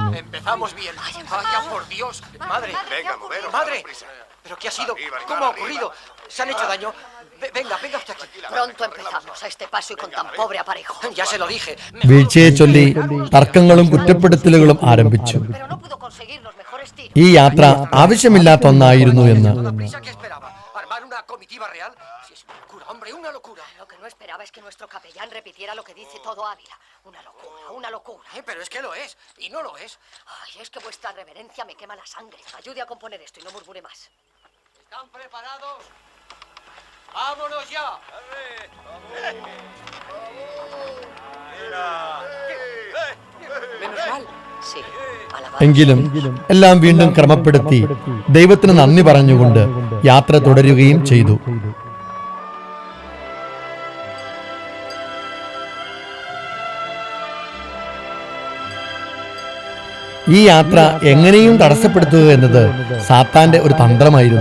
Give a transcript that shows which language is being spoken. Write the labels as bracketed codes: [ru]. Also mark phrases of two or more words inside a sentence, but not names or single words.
[ml] വീഴ്ചയെ ചൊല്ലി തർക്കങ്ങളും കുറ്റപ്പെടുത്തലുകളും ആരംഭിച്ചു. ഈ യാത്ര ആവശ്യമില്ലാത്ത ഒന്നായിരുന്നു എന്ന്. [es] Hombre, una locura. Lo que no esperaba es que nuestro capellán repitiera lo que dice todo Ávila. Una locura, una locura. Pero es que lo es, y no lo es. Ay, es que vuestra reverencia me quema la sangre. Ayude a componer esto y no murmure más. ¿Están preparados? ¡Vámonos ya! Menos mal. Sí, [ml] എങ്കിലും എല്ലാം വീണ്ടും ക്രമപ്പെടുത്തി ദൈവത്തിന് നന്ദി പറഞ്ഞുകൊണ്ട് യാത്ര തുടരുകയും ചെയ്തു. ഈ യാത്ര എങ്ങനെയും തടസ്സപ്പെടുത്തുക എന്നത് സാത്താന്റെ ഒരു തന്ത്രമായിരുന്നു.